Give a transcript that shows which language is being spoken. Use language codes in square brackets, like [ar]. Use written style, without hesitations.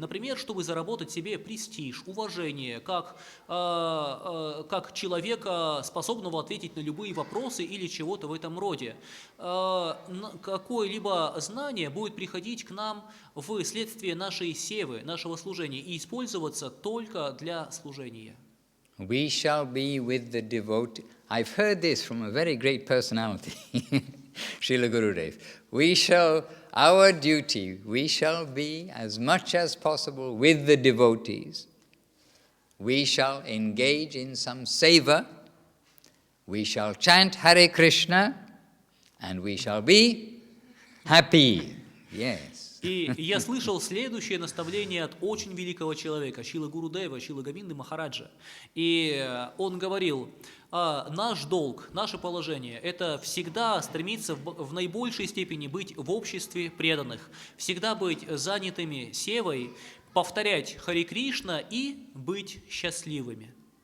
[ru] Например, чтобы заработать себе престиж, уважение, как человека, способного ответить на любые вопросы или чего-то в этом роде. Какое-либо знание будет приходить к нам вследствие нашей севы, нашего служения, и использоваться только для служения. [en] We shall be with the devotee. I've heard this from a very great personality, Srila Gurudev. Our duty, we shall be as much as possible with the devotees. We shall engage in some seva. We shall chant Hare Krishna, and we shall be happy. Yes. [ru] И я слышал следующее наставление от очень великого человека, Шрила Гурудева, Шрила Говинды Махараджа. И он говорил, наш долг, наше положение – это всегда стремиться в наибольшей степени быть в обществе преданных, всегда быть занятыми севой, повторять Харе Кришна и быть счастливыми.